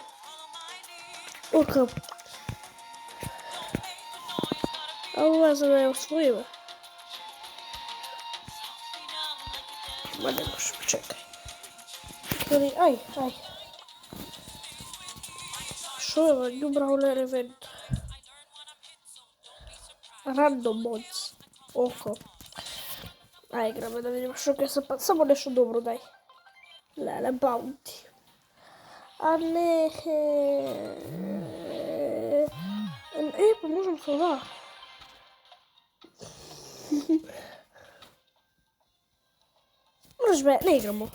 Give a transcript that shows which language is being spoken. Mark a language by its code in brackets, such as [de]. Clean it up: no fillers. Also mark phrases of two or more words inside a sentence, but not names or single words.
[mk] Ока. Ова за да ја освоиме. Ма не може, чекај. Ај. Шо е ова? [en] New Brawler event. Random mods. [mk] Око. Ај, играме да видиме што ќе се пат. Само нешто добро дај. Леле, баунти. А не. Па можам со ова. Може бе, не играмо.